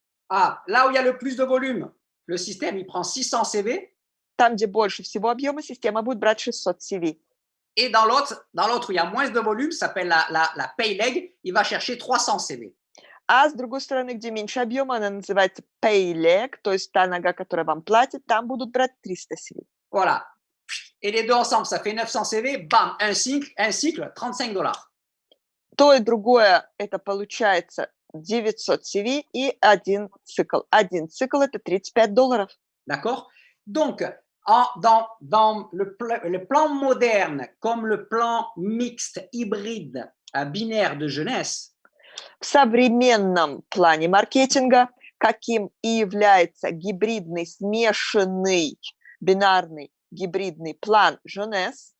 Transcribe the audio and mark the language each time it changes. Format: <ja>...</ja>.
<fr>Là où il y a le plus de volume, le système, il prend 600 CV.</fr> <ru>Там, где больше всего объема, система будет брать 600 CV.</ru> <fr>Et dans l'autre où il y a moins de volume, ça s'appelle la pay leg, il va chercher 300 CV.</fr> <ru>А с другой стороны, где меньше объема, она называется pay leg, то есть та нога, которая вам платит, там будут брать 300 CV.</ru> <fr>Voilà. Et les deux ensemble, ça fait 900 CV. Bam, un cycle, $35.</fr> <ru>То и другое, это получается 900 CV и один цикл. Один цикл – это $35.</ru> <fr>D'accord? Donc, dans le plan moderne, comme le plan mixte, hybride, binaire de jeunesse,</fr> <ru>в современном плане маркетинга, каким и является гибридный, смешанный, бинарный, гибридный план Jeunesse.</ru>